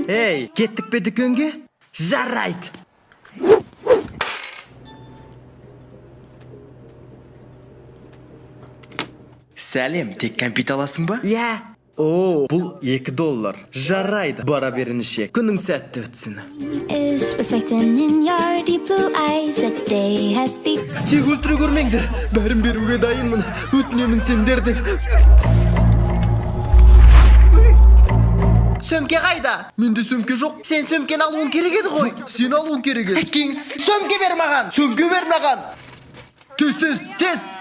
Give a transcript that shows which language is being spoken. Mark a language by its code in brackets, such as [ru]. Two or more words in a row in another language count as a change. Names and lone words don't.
[kk] Ей, кеттік пе дүкенге? Жарайды. Сәлем, тек кәмпит аласың ба? Иә. О, бұл $2. Жарайды. Бара беріңше. Күнің сәтті өтсін. [en] Is reflecting in your deep blue eyes. The day has begun. [kk] Тек өлтіре көрмеңдер. Бәрін беруге дайынмын. Өтінемін сендерден. Сөмке қайда? Менде сөмке жоқ. Сен сөмкені алуың керек еді ғой. Сен алуың керек еді. Әкеңіз. Сөмке бер маған. Сөмке бер маған. Тез.